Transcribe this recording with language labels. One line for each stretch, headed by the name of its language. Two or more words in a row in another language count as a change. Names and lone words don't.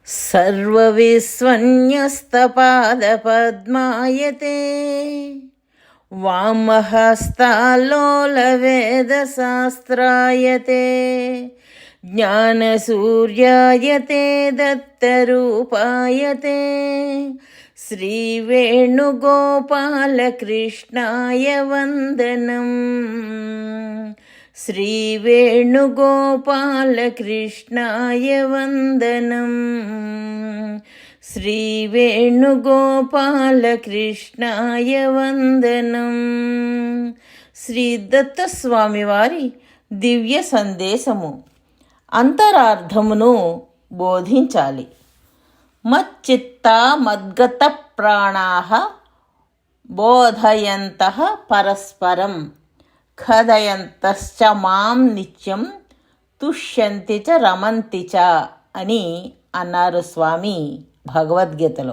Sanskrit: सर्वविस्वन्यस्तपादपद्मायते वामहस्ताल्लोलवेदशास्त्रायते ज्ञानसूर्यायते दत्तरूपायते श्रीवेणुगोपालकृष्णाय वन्दनम् श्रीवेणुगोपालकृष्णाय वन्दनम् श्रीवेणुगोपालकृष्णाय वन्दनम्.
Telugu: శ్రీ దత్తస్వామి వారి దివ్య సందేశము అంతరార్థమును బోధించాలి.
Sanskrit: మచ్చిత్తా మద్గత ప్రాణాః బోధయంతః పరస్పరం ఖదయంతశ్చ మాం నిత్యం తుష్యంతి చ రమంతి చ
Telugu: అని అన్నారు స్వామి భగవద్గీతలో.